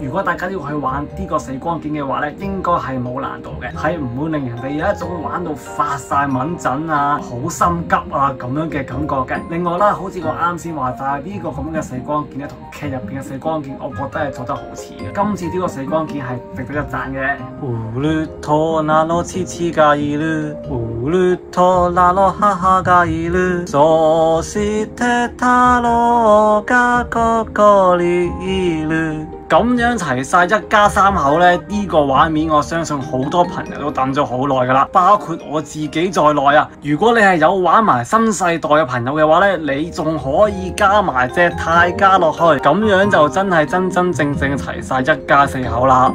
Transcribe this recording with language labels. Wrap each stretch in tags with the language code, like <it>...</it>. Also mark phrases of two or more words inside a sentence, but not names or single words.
<yue>如果大家要去玩呢個死光劍嘅話咧，應該係冇難度嘅，係唔會令人哋有一種玩到發晒敏陣啊、好心急啊咁樣嘅感覺嘅。另外啦，好似我啱先話齋呢個咁嘅死光劍咧，同劇入邊嘅死光劍，我覺得係做得好似嘅。今次呢個死光劍係值得一讚嘅。</yue> <ja>トラの母がいる。そして太郎がここにいる。</ja> <yue>咁樣齊晒一家三口呢，呢個畫面我相信好多朋友都等咗好耐噶啦，包括我自己在內啊。如果你係有玩埋新世代嘅朋友嘅話呢，你仲可以加埋隻泰加落去，咁樣就真係真真正正齊晒一家四口啦。</yue>